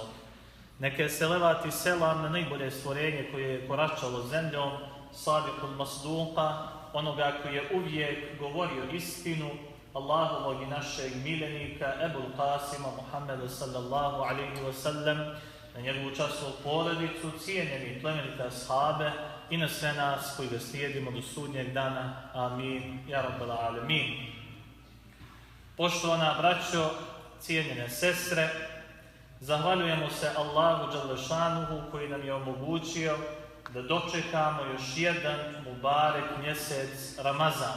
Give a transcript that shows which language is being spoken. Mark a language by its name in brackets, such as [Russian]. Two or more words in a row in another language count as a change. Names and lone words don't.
[Bosnian] Neka je [Arabic] صلوات سلام [Bosnian] na najbolje stvorenje koje je koračalo zemljom, [Arabic] الصادق المصدوق, [Bosnian] onoga koji je uvijek govorio istinu, Allahovog i našeg miljenika, Ebul Qasima Muhammeda [Arabic] صلى الله عليه وسلم, [Bosnian] na njegovu časnu porodicu, cijenjeni plemenite ashabe i na sve nas koji ga slijedimo do sudnjeg dana. [Arabic] آمين. يا رب العالمين. [Bosnian] Poštovana braćo, cijenjene sestre, zahvaljujemo se Allahu dželešanuhu koji nam je omogućio da dočekamo još jedan mubarek mjesec Ramazan.